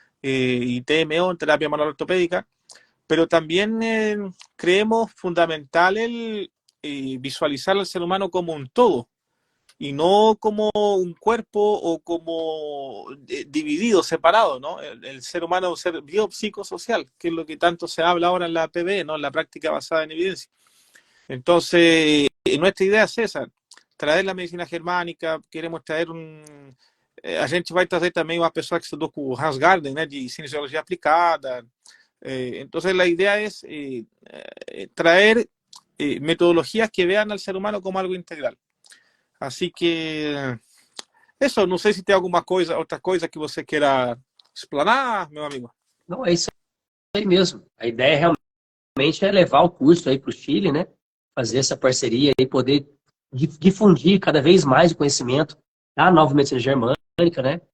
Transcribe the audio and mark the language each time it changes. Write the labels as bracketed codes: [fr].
[es] Y TMO, terapia manual ortopédica. Pero también creemos fundamental el visualizar al ser humano como un todo y no como un cuerpo o como dividido, separado, ¿no? El ser humano es un ser biopsicosocial, que es lo que tanto se habla ahora en la PBE, ¿no? En la práctica basada en evidencia. Entonces, nuestra idea es esa, [pt] trazer la medicina germânica, queremos trazer a gente vai trazer também uma pessoa que estudou com o Hans Gardner, né, de cinesiologia aplicada. [es] Entonces, la idea es traer metodologías que vean al ser humano como algo integral. Así que, eso, [pt] não sei se tem alguma coisa, outra coisa que você queira explanar, meu amigo. Não, é isso aí mesmo. A ideia realmente é levar o curso aí para o Chile, né? Fazer essa parceria e poder difundir cada vez mais o conhecimento da nova medicina germânica, né?